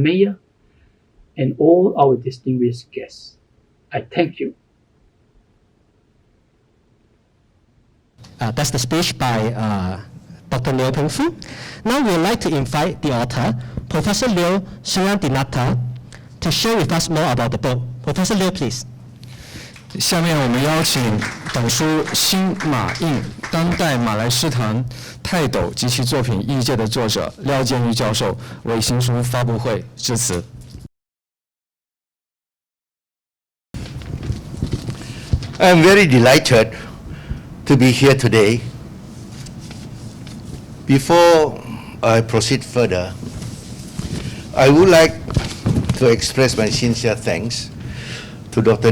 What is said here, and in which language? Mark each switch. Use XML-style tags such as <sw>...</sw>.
<en>Mayor and all our distinguished guests, I thank you. That's the speech by Dr. Liu Pingfu. Now we would like to invite the author, Professor Liu Suryadinata, to share with us more about the book. Professor Liu, please.</en> <zh>下面我们邀请本书新马印当代马来诗坛泰斗及其作品译介的作者廖建裕教授为新书发布会致辞。</zh> <en>I'm very delighted to be here today. Before I proceed further, I would like to express my sincere thanks to Dr.</en>